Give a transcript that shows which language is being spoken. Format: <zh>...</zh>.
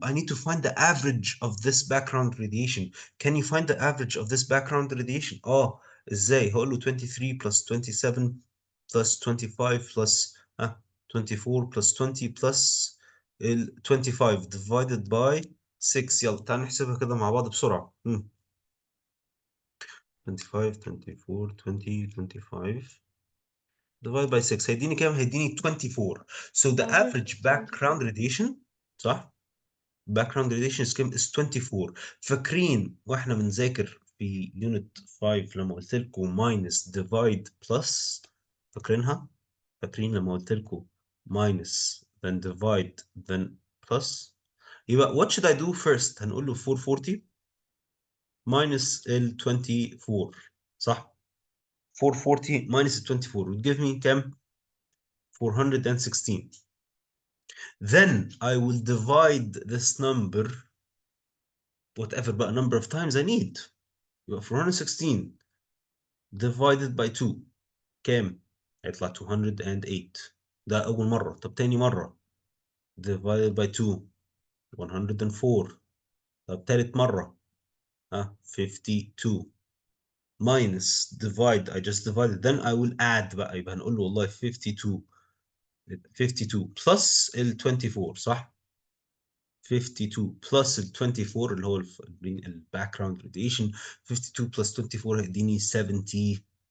<en>I need to find the average of this background radiation. Can you find the average of this background radiation?</en> <ar>إزاي؟ هقول له</ar> <en>23 plus 27 plus 25 plus 24 plus 20 plus 25 divided by 6.</en> <ar>يلا تعال نحسبها كده مع بعض بسرعة. 25 24 20 25 divide by 6 هيديني كام؟ هيديني 24.</ar> <en>So the average background radiation صح؟ background radiation is كام؟ is 24.</en> <ar>فاكرين واحنا بنذاكر في unit 5 لما قلت لكم minus divide plus؟ فاكرينها؟ فاكرين لما قلت لكم minus then divide then plus؟ يبقى</ar> <en>what should I do first؟</en> <ar>هنقول له 440 minus ال 24 صح؟ 440 minus 24</ar> <en>would give me</en> <ar>كام؟ 416.</ar> <en>Then I will divide this number whatever بقى number of times I need.</en> <ar>يبقى 416 divided by 2 كام؟ هيطلع 208. ده أول مرة. طب تاني مرة divided by 2 104. طب تالت مرة</ar> <en>52 minus divide I just divided then I will add بقى</en> <ar>يبقى هنقول له والله</ar> <en>52 plus ال 24 صح؟ 52 plus ال 24</en> <ar>اللي هو ال</ar> <en>background radiation 52 plus 24 هيديني 76</en>